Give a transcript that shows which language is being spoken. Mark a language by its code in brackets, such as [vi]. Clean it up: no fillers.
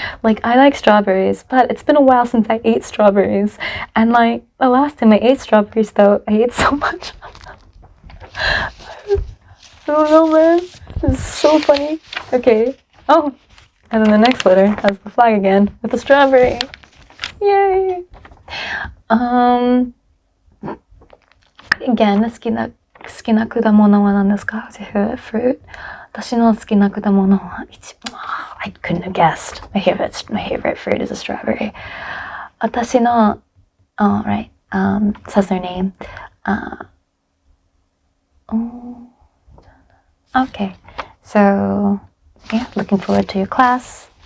[en] Like, I like strawberries, but it's been a while since I ate strawberries, and like the last time I ate strawberries though, I ate so much of them. I don't know, man. It's so funny. Okay. Oh, and then the next letter has the flag again with the strawberry. Yay. [ja] Again, 好きな果物は何ですか? [en] Favorite fruit. [ja] 私の好きな果物は [en] I couldn't have guessed. My favorite fruit is a strawberry. 私の right. Says their name. Okay. So, yeah, looking forward to your class.